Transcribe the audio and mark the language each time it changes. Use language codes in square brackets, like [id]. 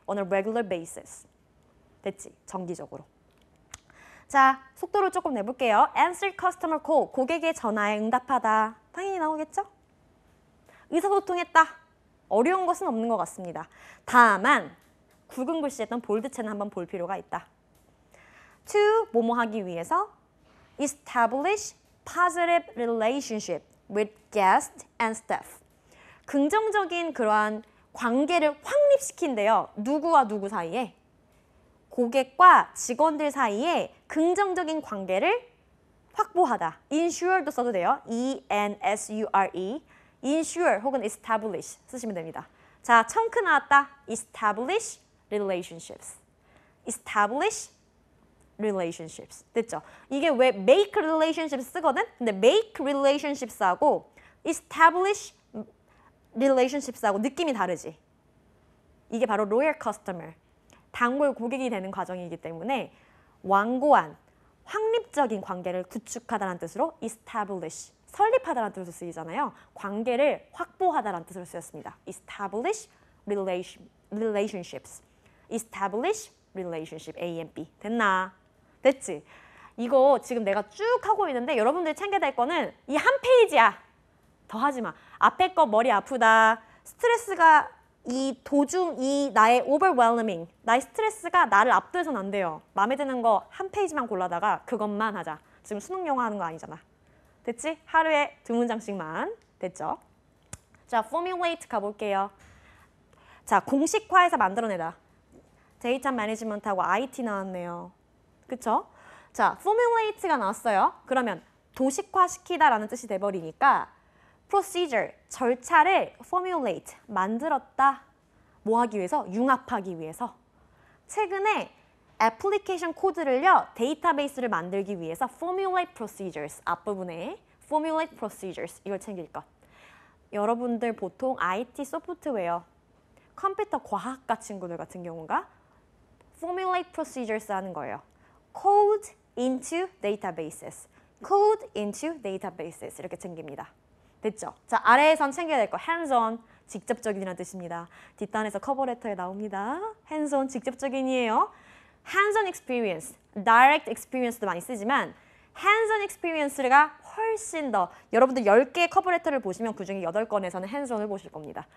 [en] on a regular basis. [ko] 됐지? 정기적으로. 자, 속도를 조금 내볼게요. [en] answer customer call. [ko] 고객의 전화에 응답하다. 당연히 나오겠죠? 의사소통했다. 어려운 것은 없는 것 같습니다. 다만 굵은 글씨였던 볼드체는 한번 볼 필요가 있다. [en] to [ko] 뭐뭐 하기 위해서 [en] establish positive relationship with guest and staff. [ko] 긍정적인 그러한 관계를 확립시킨대요. 누구와 누구 사이에? 고객과 직원들 사이에 긍정적인 관계를 확보하다. ensure도 써도 돼요. E-N-S-U-R-E. ensure 혹은 establish 쓰시면 됩니다. 자, 청크 나왔다. [en] establish relationships. establish relationships. [ko] 됐죠? 이게 왜 make relationships 쓰거든? 근데 make relationships하고 establish relationships하고 느낌이 다르지. 이게 바로 loyal customer. 단골 고객이 되는 과정이기 때문에 완고한 확립적인 관계를 구축하다는 뜻으로 establish, 설립하다는 뜻으로 쓰이잖아요. 관계를 확보하다는 뜻으로 쓰였습니다. [en] establish relationships. establish relationship, A and B. [ko] 됐나? 됐지? 이거 지금 내가 쭉 하고 있는데 여러분들이 챙겨야 될 거는 이 한 페이지야. 더 하지 마. 앞에 거 머리 아프다. 스트레스가 이 도중 이 나의 overwhelming, 나의 스트레스가 나를 압도해서는 안 돼요. 마음에 드는 거 한 페이지만 골라다가 그것만 하자. 지금 수능 영어 하는 거 아니잖아. 됐지? 하루에 2문장씩만. 됐죠? 자, formulate 가볼게요. 자, 공식화해서 만들어내다. 데이터 매니지먼트하고 IT 나왔네요. 그쵸? 자, formulate가 나왔어요. 그러면 도식화시키다라는 뜻이 돼버리니까 procedure, 절차를 formulate, 만들었다. 뭐 하기 위해서? 융합하기 위해서. 최근에 애플리케이션 코드를요, 데이터베이스를 만들기 위해서 formulate procedures, 앞부분에 formulate procedures, 이걸 챙길 것. 여러분들 보통 IT 소프트웨어, 컴퓨터 과학과 친구들 같은 경우가 formulate procedures 하는 거예요. [en] code into databases, code into databases [ko] 이렇게 챙깁니다. 됐죠? 자, 아래에선 챙겨야 될 거 hands-on, 직접적인이라는 뜻입니다. 뒷단에서 커버레터에 나옵니다. hands-on, 직접적인이에요. hands-on experience, direct experience도 많이 쓰지만 hands-on experience가 훨씬 더 여러분들 10개의 커버레터를 보시면 그중에 8건에서는 hands-on을 보실 겁니다.